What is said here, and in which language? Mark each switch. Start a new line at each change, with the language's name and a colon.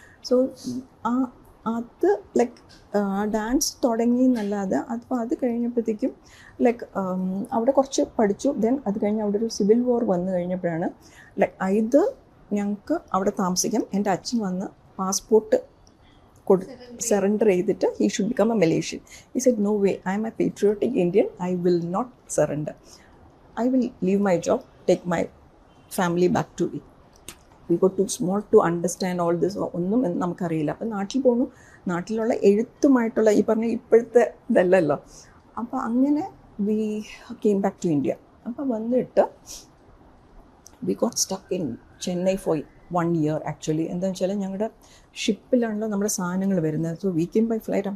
Malayalam: So അത് like dance തുടങ്ങി എന്നല്ലാതെ അത് കഴിഞ്ഞപ്പോഴത്തേക്കും ലൈക്ക് അവിടെ കുറച്ച് പഠിച്ചു. ദെൻ അത് കഴിഞ്ഞ് അവിടെ ഒരു സിവിൽ വാർ വന്നു കഴിഞ്ഞപ്പോഴാണ് ലൈക്ക് ഇത് ഞങ്ങൾക്ക് അവിടെ താമസിക്കാം, എൻ്റെ അച്ഛൻ വന്ന് പാസ്പോർട്ട് സറണ്ടർ ചെയ്തിട്ട്
English: He should become a Malaysian. He said no way, I am a patriotic Indian, I will not surrender. I will leave my job, take my family back to it. We got too small to understand all this.
Malayalam: ഒന്നും നമുക്കറിയില്ല. അപ്പം നാട്ടിൽ പോകണു, നാട്ടിലുള്ള എഴുത്തുമായിട്ടുള്ള ഈ പറഞ്ഞ ഇപ്പോഴത്തെ ഇതല്ലല്ലോ. അപ്പോൾ അങ്ങനെ
English: We came back to India.
Malayalam: അപ്പോൾ വന്നിട്ട്
English: We got stuck in Chennai for 1 year actually.
Malayalam: എന്താണെന്ന് വെച്ചാൽ ഞങ്ങളുടെ ഷിപ്പിലാണല്ലോ നമ്മുടെ സാധനങ്ങൾ വരുന്നത്.
English: So we came by flight.